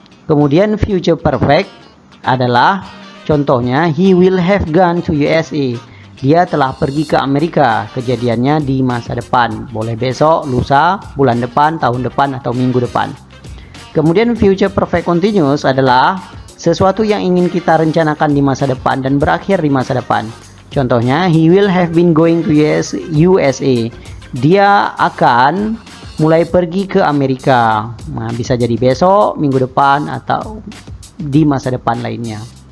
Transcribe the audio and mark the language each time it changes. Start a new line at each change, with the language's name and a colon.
Indonesian: Kemudian future perfect adalah contohnya
English: he will have gone to USA,
Indonesian: dia telah pergi ke Amerika, kejadiannya di masa depan, boleh besok, lusa, bulan depan, tahun depan, atau minggu depan. Kemudian future perfect continuous adalah sesuatu yang ingin kita rencanakan di masa depan dan berakhir di masa depan. Contohnya,
English: he will have been going to USA.
Indonesian: Dia akan mulai pergi ke Amerika. Nah, bisa jadi besok, minggu depan, atau di masa depan lainnya.